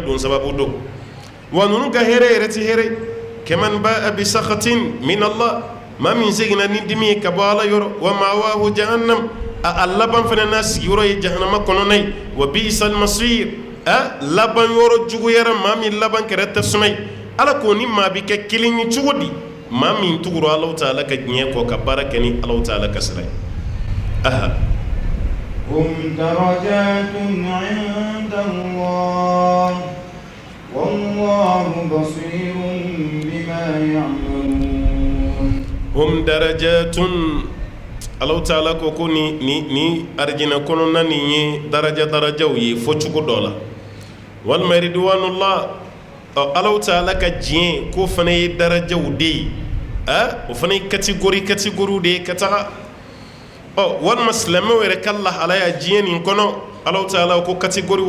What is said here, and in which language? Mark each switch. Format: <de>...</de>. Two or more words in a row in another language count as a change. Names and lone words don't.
<bm>don sababu don wa ninnu ka hɛrɛ yɛrɛ tɛ hɛrɛ kɛman</bm> <ar>باء بسخط من الله</ar> <bm>maa min seginna ni dimi ye ka bɔ ala yɔrɔ</bm> <ar>ومأواه جهنم</ar> <bm>a laban fana n'a sigiyɔrɔ ye jahanama kɔnɔna ye</bm> <ar>وبئس المصير</ar> <bm>laban yɔrɔ juguyara maa min laban kɛrɛ tɛ suma ye ala ko ni maa bi kɛ kelen ye cogo di maa min tugura Alahu Taala ka diɲɛ kɔ ka baara kɛ ni Alahu Taala ka sira ye</bm> <ar>هم درجات عند الله والله بصير بما يعملون هم درجات</ar> <bm>Alahu Taala ko ko ni arjina kɔnɔna nin ye darajaw ye fo cogo dɔ la walima ridwanullah Alahu Taala ka diɲɛ ko fana ye darajaw de ye o fana ye catégorie de ye ka taga walima silamɛw yɛrɛ ka lahalaya diɲɛ nin kɔnɔ Alahu Taala ko catégorie</bm>